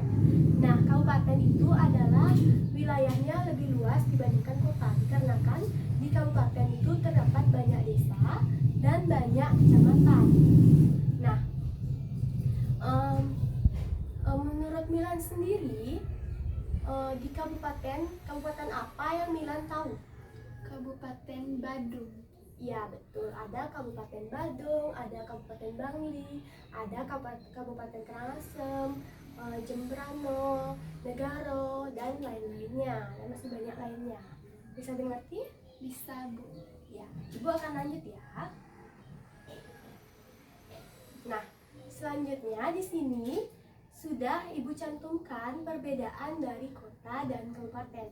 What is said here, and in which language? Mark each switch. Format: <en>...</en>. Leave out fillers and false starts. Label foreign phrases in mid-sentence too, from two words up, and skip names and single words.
<id>Nah, kabupaten itu adalah wilayahnya lebih luas dibandingkan kota, dikarenakan di kabupaten itu terdapat banyak desa dan banyak kecamatan. Nah, menurut Milan sendiri, di kabupaten apa yang Milan tahu? Kabupaten Badung. Ya, betul. Ada Kabupaten Badung, ada Kabupaten Bangli, ada Kabupaten Karangasem, Jembrano, Negaro, dan lain-lainnya. Dan masih banyak lainnya. Bisa dimengerti? Bisa, Bu. Ya, Ibu akan lanjut ya. Nah, selanjutnya di sini sudah Ibu cantumkan perbedaan dari kota dan kabupaten.</id>